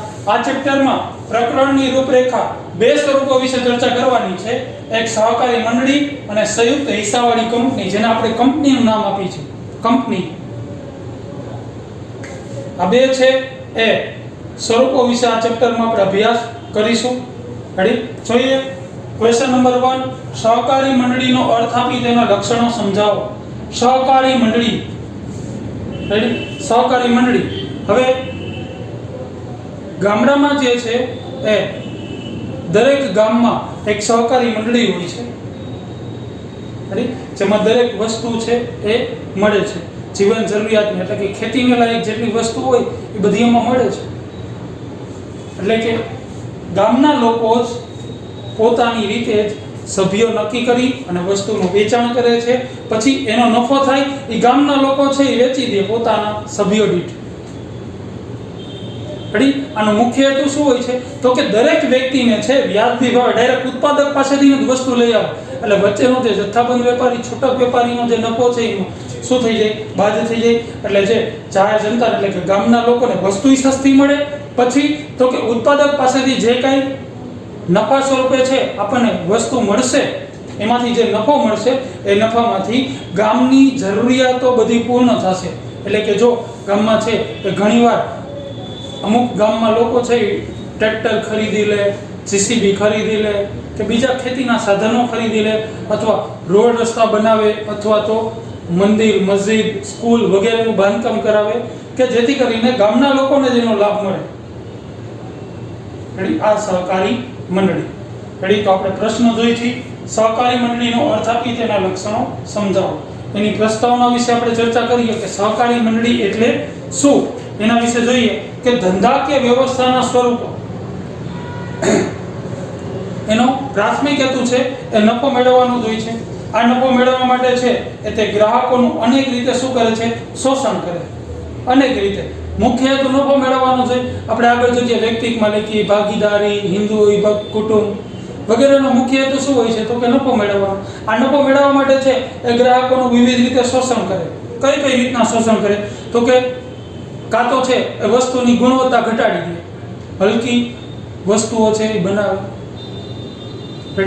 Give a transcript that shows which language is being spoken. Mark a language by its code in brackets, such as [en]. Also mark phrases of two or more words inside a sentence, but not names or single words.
[gu] આ ચેપ્ટરમાં પ્રકરણની રૂપરેખા બે સ્વરૂપો વિશે ચર્ચા કરવાની છે। એક સહકારી મંડળી અને સંયુક્ત હિસ્સાવાળી કંપની, જેને આપણે કંપનીનું નામ આપી છે કંપની। આ બે છે એ સ્વરૂપો વિશે આ ચેપ્ટરમાં આપણે અભ્યાસ કરીશું। રેડી? જોઈએ ક્વેશ્ચન નંબર 1 સહકારી મંડળી નો અર્થ આપી તેના લક્ષણો સમજાવો। સહકારી મંડળી રેડી? સહકારી મંડળી હવે ગામડામાં જે છે એ દરેક ગામમાં એક સહકારી મંડળી હોય છે। રેડી? જેમાં દરેક વસ્તુ છે એ મળે છે, જીવન જરૂરિયાતની એટલે કે ખેતીને લાયક જેટલી વસ્તુ હોય એ બધી એમાં મળે છે। એટલે કે ગામના લોકો જ પોતાની રીતે જ સભ્યો નક્કી કરી અને વસ્તુનું વેચાણ કરે છે, પછી એનો નફો થાય એ ગામના લોકો છે એ વેચી દે પોતાના સભ્યો દીઠ। રેડી? આનો મુખ્ય હેતુ શું હોય છે તો કે દરેક વ્યક્તિને છે વ્યાજબી ભાવે ડાયરેક્ટ ઉત્પાદક પાસેથી જ વસ્તુ લઈ આવે, એટલે વચ્ચેનો જે જથ્થાબંધ વેપારી છૂટક વેપારીનો જે નફો છે એ શું થઈ જાય? બાદ થઈ જાય। એટલે જે જાહેર જનતા એટલે કે ગામના લોકોને વસ્તુ સસ્તી મળે, પછી તો કે ઉત્પાદક પાસેથી જે કાંઈ નફા સ્વરૂપે છે આપને વસ્તુ મળશે, એમાંથી જે નફો મળશે એ નફામાંથી ગામની જરૂરિયાતો બધી પૂર્ણ થશે। એટલે કે જો ગામમાં છે એ ઘણીવાર અમુક ગામમાં લોકો છે ટ્રેક્ટર ખરીદી લે, જીસીબી ખરીદી લે કે બીજા ખેતીના સાધનો ખરીદી લે અથવા રોડ રસ્તા બનાવે અથવા તો મંદિર, મસ્જિદ, સ્કૂલ વગેરેનું બાંધકામ કરાવે કે જેથી કરીને ગામના લોકોને જેનો લાભ મળે। આ સહકારી મંડળી। રેડી? तो આપણે પ્રશ્ન જોઈ છે સહકારી મંડળીનો અર્થ આપી તેના લક્ષણો સમજાવો। એની પ્રસ્તાવના વિશે આપણે ચર્ચા કરીએ કે સહકારી મંડળી એટલે શું એના વિશે જોઈએ કે ધંધાકીય વ્યવસ્થાના સ્વરૂપો। એનો પ્રાથમિક હેતુ છે એ નફો મેળવવાનો જ હોય છે। આ નફો મેળવવા માટે છે એ તે ગ્રાહકોનું અનેક રીતે શું કરે છે? શોષણ કરે। અનેક રીતે મુખ્ય હેતુ નફો मेळवવાનો છે। આપણે આગળ જોઈએ વ્યક્તિગત માલિકી, ભાગીદારી, હિન્દુ વિભક્ત કુટુંબ વગેરેનો મુખ્ય હેતુ શું હોય છે તો કે નફો મેળવવાનો। આ નફો મેળવવા માટે છે એ ગ્રાહકોનું વિવિધ રીતે શોષણ કરે। કઈ કઈ રીતના શોષણ કરે તો કે કાં તો છે એ વસ્તુની ગુણવત્તા ઘટાડી દે, હલકી વસ્તુઓ છે એ બનાવે, રેડી?